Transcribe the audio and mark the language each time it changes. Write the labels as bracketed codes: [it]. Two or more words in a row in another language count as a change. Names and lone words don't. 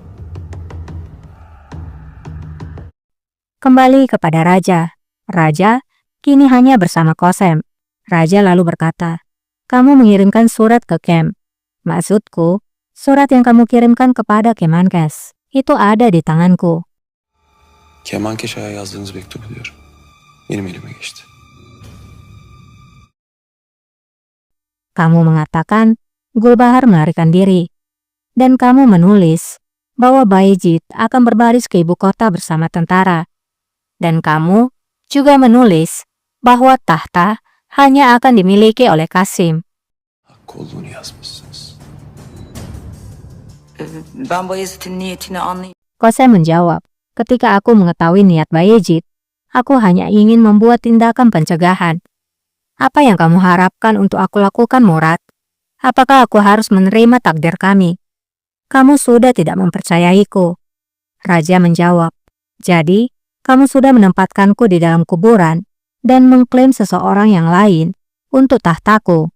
[id] Kembali kepada Raja. Raja kini hanya bersama Kosem. Raja lalu berkata, "Kamu mengirimkan surat ke Kem. Maksudku, surat yang kamu kirimkan kepada Kemenkes. Itu ada di tanganku." [tr] Kemankeşe'ye yazdığınız mektubu diyorum. Benim elime geçti. [id] Kamu mengatakan Gulbahar melarikan diri. Dan kamu menulis bahwa Bayezid akan berbaris ke ibu kota bersama tentara. Dan kamu juga menulis bahwa tahta hanya akan dimiliki oleh Kasim. [tr] Hakkı olduğunu yazmışsınız. Ben Bayezid'in niyetini anlayayım. [id] Kosem menjawab, "Ketika aku mengetahui niat Bayezid, aku hanya ingin membuat tindakan pencegahan. Apa yang kamu harapkan untuk aku lakukan, Murad? Apakah aku harus menerima takdir kami? Kamu sudah tidak mempercayaiku." Raja menjawab, "Jadi, kamu sudah menempatkanku di dalam kuburan dan mengklaim seseorang yang lain untuk tahtaku.